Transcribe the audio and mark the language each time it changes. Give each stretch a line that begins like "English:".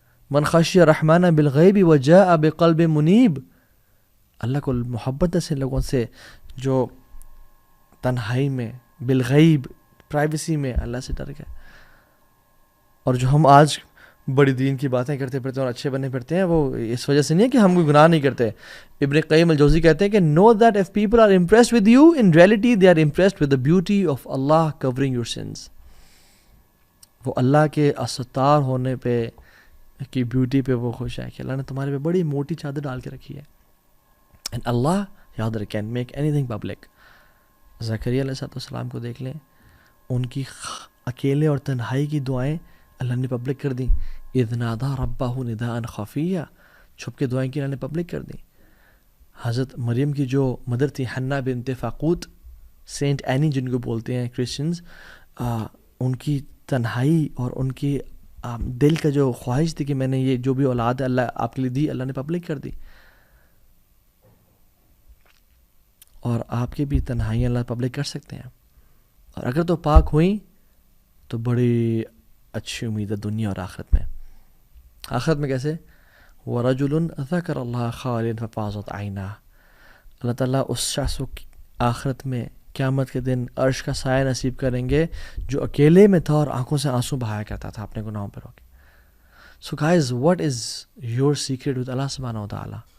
Arabic: من خشی الرحمن بالغیب وجاء بقلب منیب،
Urdu: اللہ کو محبت ہے لوگوں سے جو تنہائی میں بالغیب پرائیویسی میں اللہ سے ڈر گئے. اور جو ہم آج بڑی دین کی باتیں کرتے پھرتے اور اچھے بنے پھرتے ہیں، وہ اس وجہ سے نہیں ہے کہ ہم کوئی گناہ نہیں کرتے.
English: ابن قیم الجوزی
Urdu: کہتے ہیں کہ
English: know that if people are impressed with you, in reality they are impressed with the beauty of Allah covering your sins.
Urdu: وہ اللہ کے استار ہونے پہ کی بیوٹی پہ وہ خوش ہے کہ اللہ نے تمہارے پہ بڑی موٹی چادر ڈال کے رکھی ہے.
English: and Allah
Urdu: یاد رکھیں
English: can make anything public.
Urdu: زکریا علیہ السلام کو دیکھ لیں، ان کی اکیلے اور تنہائی کی دعائیں اللہ نے پبلک کر دیں.
Arabic: اذ نادى ربه نداء خفيا،
Urdu: چھپ کے دعائیں کی اللہ نے پبلک کر دیں. حضرت مریم کی جو مدر تھی حنا بنت فاقوت، سینٹ اینی جن کو بولتے ہیں کرسچنز، ان کی تنہائی اور ان کی دل کا جو خواہش تھی کہ میں نے یہ جو بھی اولاد اللہ آپ کے لیے دی، اللہ نے پبلک کر دی. اور آپ کی بھی تنہائیاں اللہ پبلک کر سکتے ہیں، اور اگر تو پاک ہوئیں تو بڑی اچھی امید ہے دنیا اور آخرت میں. آخرت میں کیسے؟
Arabic: وَرَجُلٌ ذَكَرَ اللَّهَ خَالِدًا فَفَاضَتْ عَيْنَاهُ،
Urdu: اللہ تعالیٰ اس شخص کو آخرت میں قیامت کے دن عرش کا سایہ نصیب کریں گے جو اکیلے میں تھا اور آنکھوں سے آنسو بہایا کرتا تھا اپنے گناہوں پر ہو کے.
English: So guys, what is your secret with Allah subhanahu wa ta'ala?